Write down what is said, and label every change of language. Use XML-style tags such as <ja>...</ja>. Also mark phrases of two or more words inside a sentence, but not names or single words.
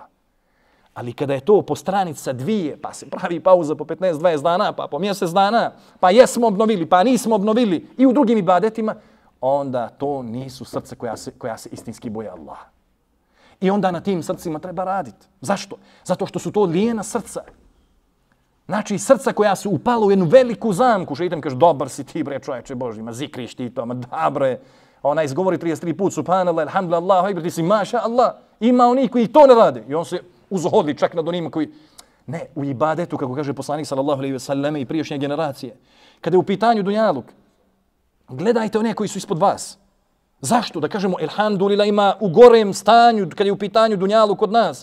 <bs>Ali kada je to po stranica 2, pa se pravi pauza po 15-20 dana, pa po mjesec dana, pa jesmo obnovili, pa nismo obnovili i u drugim ibadetima, onda to nisu srce koja se istinski boje Allaha. I onda na tim srcima treba raditi. Zašto? Zato što su to lijena srca. Znači srca koja su upala u jednu veliku zamku. Šeitan kaže, dobar si ti bre čovječe Božji, ma zikriš ti to, ma da bre. Ona izgovori 33 put,</bs> <ar>سبحان الله، الحمد لله، الله أكبر,</ar> <bs>ti si</bs> <ar>ما شاء الله.</ar> <bs>Ima oni koji to ne rade. I on se uzohodi čak nad onima koji... Ne, u ibadetu, kako kaže poslanik</bs> <ar>صلى الله عليه وسلم</ar> <bs>i prijašnje generacije. Kada je u pitanju dunjaluk, gledajte one koji su ispod vas. Zašto? Da kažemo, elhamdulillah, ima u gorem stanju, kada je u pitanju dunjalu kod nas.</bs>